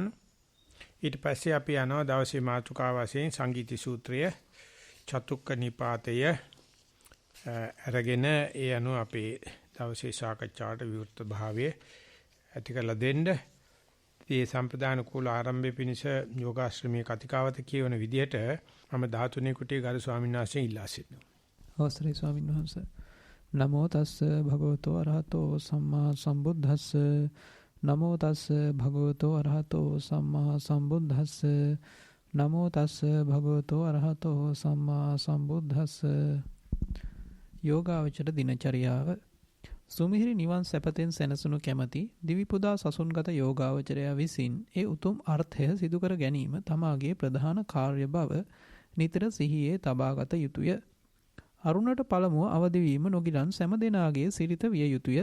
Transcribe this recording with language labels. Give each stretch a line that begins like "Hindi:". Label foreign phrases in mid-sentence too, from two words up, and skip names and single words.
Sinhala: ඊට පස්සේ අපි යනවා දවසේ මාතෘකාව වශයෙන් සංගීති සූත්‍රය චතුක්ක නිපාතය අරගෙන ඒ අනුව අපේ දවසේ සාකච්ඡාවට විවෘත භාවයේ ඇති කරලා දෙන්න. මේ සම්ප්‍රදාන කුල ආරම්භයේ පිණිස යෝගාශ්‍රමයේ කතිකාවත කියවන විදිහට මම 13 කුටියේ ගරු ස්වාමීන් වහන්සේ ඉල්ලා සිටිනවා. අවසරයි ස්වාමීන් වහන්සේ.
Pali: නමෝ තස්ස භගවතෝ අරහතෝ සම්මා සම්බුද්දස්ස. නමෝ තස්ස භගවතෝ අරහතෝ සම්මා සම්බුද්දස්ස. නමෝ තස්ස භගවතෝ අරහතෝ සම්මා සම්බුද්දස්ස.
Sinhala: යෝගාවචර දිනචරියාව සුමිහිරි නිවන් සැපතෙන් සැනසුණු කැමැති දිවිපුදා සසුන්ගත යෝගාවචරයා විසින් ඒ උතුම් අර්ථය සිදු කර ගැනීම තමාගේ ප්‍රධාන කාර්ය බව නිතර සිහියේ තබාගත යුතුය. අරුණට පළමුව අවදි වීම නොගිලන් සෑම දෙනාගේ සිරිත විය යුතුය.